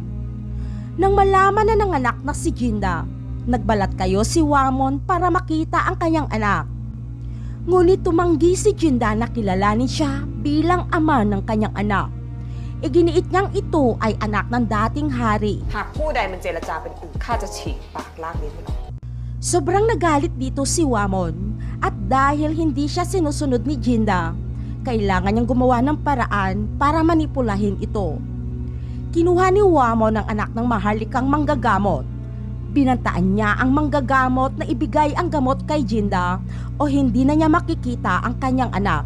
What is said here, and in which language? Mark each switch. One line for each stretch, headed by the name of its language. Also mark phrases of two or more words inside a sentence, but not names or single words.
Filipino: Nang malaman na nanganak na si Jinda, nagbalat kayo si Wamon para makita ang kanyang anak. Ngunit tumanggi si Jinda na kilalanin siya bilang ama ng kanyang anak. Iginiit niyang ito ay anak ng dating hari.
Thai: หากผู้ใดมันเจรจาเป็นอื่นข้าจะฉีกปากลากลิ้นมันออก
Filipino: Sobrang nagalit dito si Wamon at dahil hindi siya sinusunod ni Jinda, kailangan niyang gumawa ng paraan para manipulahin ito. Kinuha ni Wamon ang anak ng maharlikang manggagamot. Binantaan niya ang manggagamot na ibigay ang gamot kay Jinda o hindi na niya makikita ang kanyang anak.